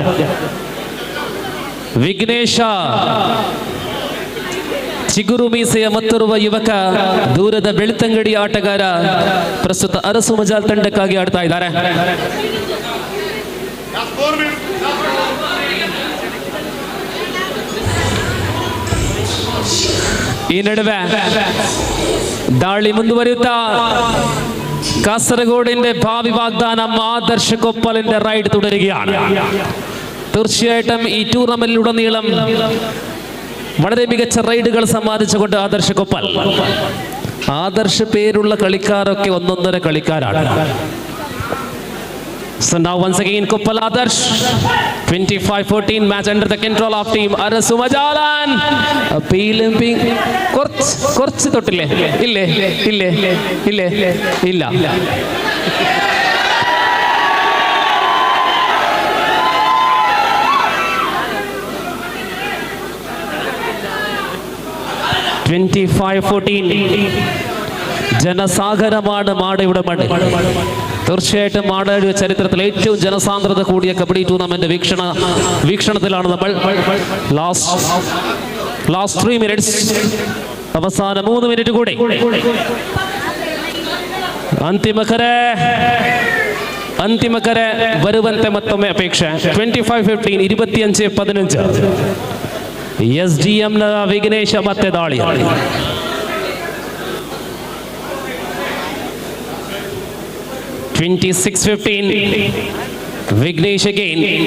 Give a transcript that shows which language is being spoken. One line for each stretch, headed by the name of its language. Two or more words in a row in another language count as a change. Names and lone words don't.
Kannada: ವಿಘ್ನೇಶ ಚಿಗುರು ಮೀಸೆಯ ಮತ್ತೋರ್ವ ಯುವಕ ದೂರದ ಬೆಳ್ತಂಗಡಿ ಆಟಗಾರ ಪ್ರಸ್ತುತ ಅರಸು ಮಜಾಲ್ ತಂಡಕ್ಕಾಗಿ ಆಡ್ತಾ ಇದ್ದಾರೆ. ಈ ನಡುವೆ ದಾಳಿ ಮುಂದುವರಿಯುತ್ತಾ
Malayalam: കാസർഗോഡിന്റെ ഭാവി വാഗ്ദാനം ആദർശ് കൊപ്പലിന്റെ റൈഡ് തുടരുകയാണ്. തീർച്ചയായിട്ടും ഈ ടൂർണമെന്റിലുടനീളം വളരെ മികച്ച റൈഡുകൾ സമ്മാനിച്ചുകൊണ്ട് ആദർശ് കൊപ്പൽ. ആദർശ് പേരുള്ള കളിക്കാരൊക്കെ ഒന്നൊന്നര കളിക്കാരാണ്.
English: So now once again Koppal Adarsh 25-14 match under the control of team Arasu Majalan.
Malayalam: Appealing കുറച്ച് തൊട്ടില്ലേ ഇല്ല 25-14 ജനസാഗരമാണ് മാടയുടെ മണ്ണ്. തീർച്ചയായിട്ടും മാടയുടെ ചരിത്രത്തിൽ ഏറ്റവും ജനസാന്ദ്രത കൂടിയ കബഡി ടൂർണമെന്റ് വീക്ഷണത്തിലാണ് നമ്മൾ.
English: last 3 minutes,
Malayalam: അവസാന 3 മിനിറ്റ് കൂടി.
Kannada: ಅಂತಿಮಕರೆ ಬರುವಂತೆ ಮತ್ತೊಮ್ಮೆ ಅಪೇಕ್ಷೆ. 25-15 25-15 SDM ನ ವಿಘ್ನೇಶ ಮತ್ತೆ ದಾಳಿ. 26-15 ವಿಘ್ನೇಶ್ ಅಗೈನ್.